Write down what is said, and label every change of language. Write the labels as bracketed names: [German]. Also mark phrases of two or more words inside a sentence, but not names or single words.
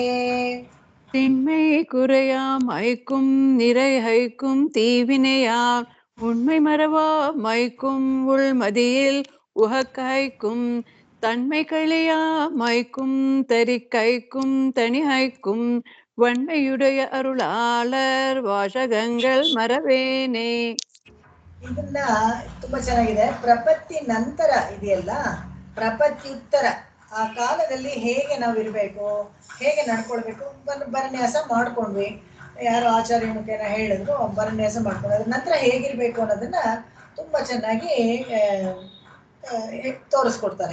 [Tamil] திண்மை குறையாமைக்கும் நிறைகைக்கும் தீவினையால் உண்மை மறவாமைக்கும் உள்மதியில் உகக்கைக்கும் தன்மை கழியாமைக்கும் தரிக்கைக்கும் தணிகைக்கும் வன்மையுடைய அருளாளர் வாசகங்கள் மறவேனே. [Kannada] ಇದನ್ನ ತುಂಬಾ ಚೆನ್ನಾಗಿದೆ. ಪ್ರಪತ್ತಿ ನಂತರ ಇದೆಯಲ್ಲ, ಪ್ರಪತ್ಯುತ್ತರ ಆ ಕಾಲದಲ್ಲಿ ಹೇಗೆ ನಾವು ಇರಬೇಕು, ಹೇಗೆ ನಡ್ಕೊಳ್ಬೇಕು, ಬರನ್ಯಾಸ ಮಾಡ್ಕೊಂಡ್ವಿ. ಯಾರು ಆಚಾರ್ಯ ಮುಖೇನ ಹೇಳಿದ್ರು, ಬರನ್ಯಾಸ ಮಾಡ್ಕೊಂಡು ಅದ್ರ ನಂತರ ಹೇಗಿರ್ಬೇಕು ಅನ್ನೋದನ್ನ ತುಂಬಾ ಚೆನ್ನಾಗಿ ತೋರಿಸ್ಕೊಡ್ತಾರೆ.